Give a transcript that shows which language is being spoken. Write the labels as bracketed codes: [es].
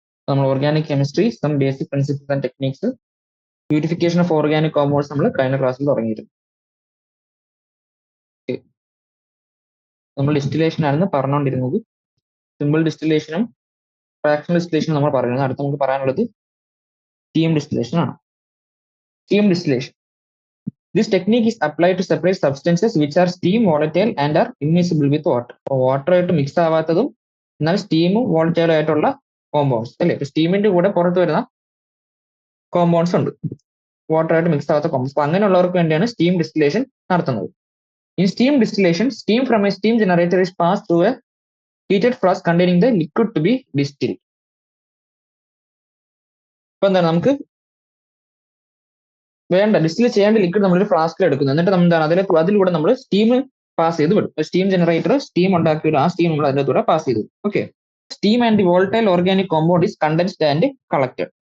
[ml] നമ്മൾ organic chemistry, [en] some basic principles and techniques, [ml] purification of organic compounds നമ്മൾ കഴിഞ്ഞ ക്ലാസ്സിൽ തുടങ്ങിയിരുന്നു. നമ്മൾ ഡിസ്റ്റിലേഷൻ ആയിരുന്നു പറഞ്ഞുകൊണ്ടിരുന്നത്. സിമ്പിൾ ഡിസ്റ്റിലേഷനും ഫ്രാക്ഷണൽ ഡിസ്റ്റിലേഷനും നമ്മൾ പറയുന്നത്. അടുത്ത് നമുക്ക് പറയാനുള്ളത് സ്റ്റീം ഡിസ്റ്റിലേഷൻ ആണ്. Steam distillation. [en] This technique is applied to separate substances which are steam volatile and are immiscible with water. [ml] Water ആയിട്ട് മിക്സ് ആവാത്തതും എന്നാൽ സ്റ്റീമും വോളറ്റൈലും ആയിട്ടുള്ള കോമ്പൗണ്ട്സ് അല്ലേ. സ്റ്റീമിന്റെ കൂടെ പുറത്ത് വരുന്ന കോമ്പൗണ്ട്സ് ഉണ്ട്, വാട്ടർ ആയിട്ട് മിക്സ് ആവാത്ത കോമ്പൗണ്ട്സ്. അപ്പൊ അങ്ങനെയുള്ളവർക്ക് വേണ്ടിയാണ് സ്റ്റീം ഡിസ്റ്റിലേഷൻ നടത്തുന്നത്. [en] In steam distillation, steam from a steam generator is passed through a heated flask containing the liquid to be distilled. [ml] അപ്പൊ എന്താണ് നമുക്ക് വേണ്ട ഡിസ്റ്റിൽ ചെയ്യേണ്ട ലിക്വിഡ് നമ്മളൊരു ഫ്ലാസ്കിൽ എടുക്കുന്നു. എന്നിട്ട് എന്താണ് അതിലൂടെ നമ്മൾ സ്റ്റീം പാസ് ചെയ്ത് വിടും. സ്റ്റീം ജനറേറ്റർ സ്റ്റീം ഉണ്ടാക്കിയിട്ട് ആ സ്റ്റീം നമ്മൾ അതിൻ്റെ കൂടെ പാസ് ചെയ്തു. Okay. [en] Steam and the volatile organic compound is condensed and collected.